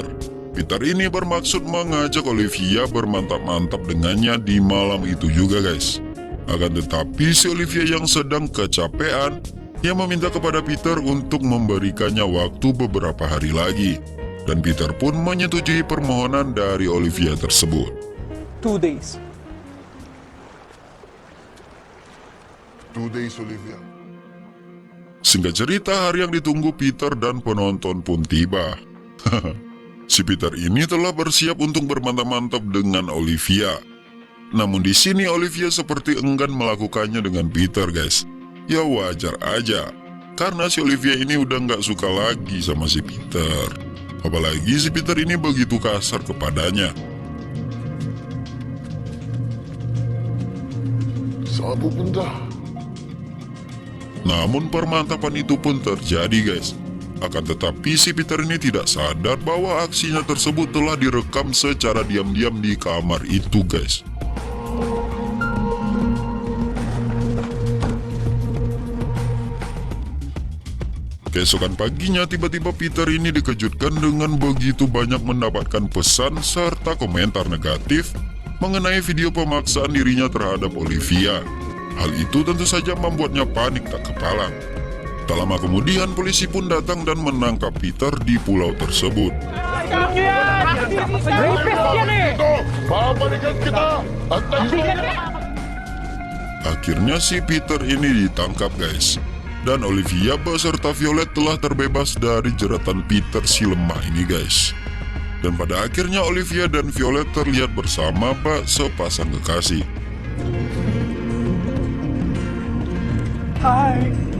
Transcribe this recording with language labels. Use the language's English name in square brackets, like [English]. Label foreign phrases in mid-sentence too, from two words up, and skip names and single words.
[Indonesian] Peter ini bermaksud mengajak Olivia bermantap-mantap dengannya di malam itu juga guys. Akan tetapi si Olivia yang sedang kecapean, ia meminta kepada Peter untuk memberikannya waktu beberapa hari lagi. Dan Peter pun menyetujui permohonan dari Olivia tersebut. [English] 2 days. 2 days, Olivia. [Indonesian] Singkat cerita, hari yang ditunggu Peter dan penonton pun tiba. Si Peter ini telah bersiap untuk bermantap-mantap dengan Olivia. Namun di sini Olivia seperti enggan melakukannya dengan Peter guys. Ya wajar aja, karena si Olivia ini udah nggak suka lagi sama si Peter. Apalagi si Peter ini begitu kasar kepadanya. [Filipino] Saan pupunta? [Indonesian] Namun permantapan itu pun terjadi guys. Akan tetapi si Peter ini tidak sadar bahwa aksinya tersebut telah direkam secara diam-diam di kamar itu guys. Keesokan paginya tiba-tiba Peter ini dikejutkan dengan begitu banyak mendapatkan pesan serta komentar negatif mengenai video pemaksaan dirinya terhadap Olivia. Hal itu tentu saja membuatnya panik tak kepalang. Tak lama kemudian polisi pun datang dan menangkap Peter di pulau tersebut. [Filipino] Babalikan kita! Antayin mo! [Indonesian] Akhirnya si Peter ini ditangkap guys. Dan Olivia beserta Violet telah terbebas dari jeratan Peter si lemah ini guys. Dan pada akhirnya Olivia dan Violet terlihat bersama sepasang kekasih. [English] Hi!